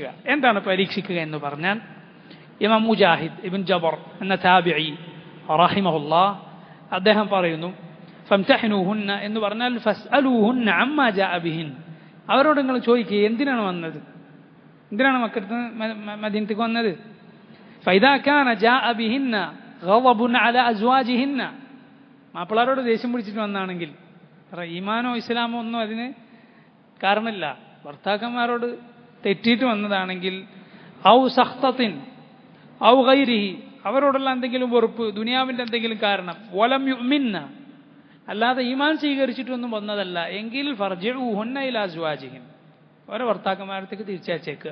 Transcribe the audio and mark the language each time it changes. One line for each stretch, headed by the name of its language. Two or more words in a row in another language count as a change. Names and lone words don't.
Malayalam: എന്താണ് പരീക്ഷിക്കുക എന്ന് പറഞ്ഞാൽ, ഇമാം മുജാഹിദ് ഇബ്ൻ ജബർ എന്ന താബിഈ റഹിമഹുല്ലാഹ് അദ്ദേഹം പറയുന്നു, ഫംതഹിനുഹുന്ന എന്ന് പറഞ്ഞാൽ
Arabic: فاسألوهن عما جاء بهن,
Malayalam: അവരോട് നിങ്ങൾ ചോദിക്കുക എന്തിനാണ് വന്നത്, എന്തിനാണ് മക്കത്ത് മദീനത്തേക്ക് വന്നത്.
Arabic: فإذا كان جاء بهن غضب على أزواجهن
Malayalam: മാപ്പിളാരോട് ദേഷ്യം പിടിച്ചിട്ട് വന്നാണെങ്കിൽ ഈമാനോ ഇസ്ലാമോ ഒന്നും അതിന് കാരണമില്ല, ഭർത്താക്കന്മാരോട് തെറ്റിയിട്ട് വന്നതാണെങ്കിൽ
Arabic: أو سخطة أو غيره
Malayalam: അവരോടുള്ള എന്തെങ്കിലും വെറുപ്പ്, ദുനിയാവിൻ്റെ എന്തെങ്കിലും കാരണം,
Arabic: ولم يؤمنّ
Malayalam: അല്ലാതെ ഈമാൻ സ്വീകരിച്ചിട്ടൊന്നും വന്നതല്ല എങ്കിൽ
Arabic: فارجعوهن إلى أزواجهن
Malayalam: അവരെ ഭർത്താക്കന്മാരത്തേക്ക് തിരിച്ചയച്ചേക്കുക.